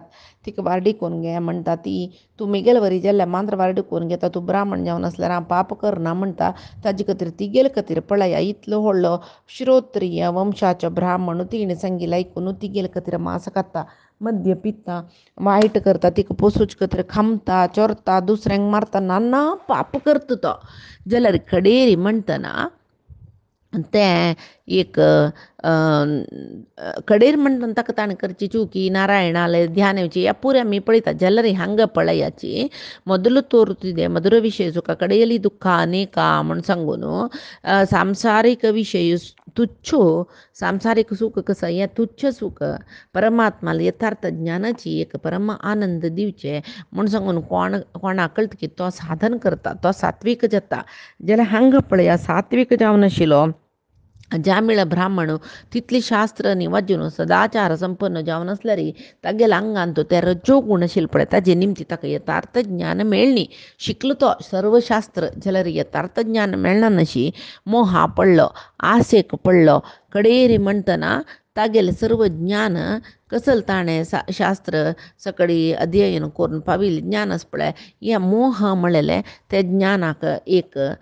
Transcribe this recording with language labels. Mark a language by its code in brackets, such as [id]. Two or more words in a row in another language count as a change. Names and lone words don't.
[kok] तिका वारडी करून घे म्हणटा ती तूं मेगेल वरी जाल्यार मात्र वारडी करून घेता तूं ब्राह्मण जावन आसल्यार हांव पाप करना म्हणटा ताजे खातीर तिगेले खातीर पळया इतलो व्हडलो श्रोत्रीय वंशाचो ब्राह्मण तिणें सांगिल्लें आयकून तिगेले खातीर मांस खाता मद्य पिता वायट करता तिका पोसूच खातीर खामता चोरता दुसऱ्यांक मारता नाना पाप करता तो जाल्यार कडेरी म्हणटना तें एक कडेर म्हणटना ताका ताणें करची चुकी नारायणालय ध्यान येवची ह्या पुऱ्या आमी पळयता जाल्यार हांगा पळयाची [kn] ಮೊದಲು ತೋರುತ್ತಿದೆ ಮಧುರ ವಿಷಯ ಸುಖ ಕಡೆಯಲ್ಲಿ ದುಃಖ ಅನೇಕ [kok] म्हण सांगून सांसारिक विषय तुच्छ सांसारिक सुख कसं या तुच्छ सुख परमात्माला यथार्थ ज्ञानाची एक परम आनंद दिवचे म्हण सांगून कोणाक कळटा की तो साधन करता तो सात्विक जाता जाल्यार हांगा पळया सात्विक जावन आशिल्लो अजामिळ ब्राह्मण तितली शास्त्र वाजून सदाचार संपन्न जावन आसल्यार तागेल्या आंगांत ते रज्जो गूण आशिल्ले पळय ताजे निमती ताका यथार्थ ज्ञान मेळ्ळी शिकलो तो सर्व शास्त्र जाल्यार यथार्थ ज्ञान मेळना नशी मोहा पडलो आसेक पडलो कडेरी म्हणटना तागेलें सर्व ज्ञान कसल ताणें शास्त्र सकडी अध्ययन करून पाविल्लें ज्ञान आसा पळय हें मोह म्हणलेलें त्या ज्ञानाक एक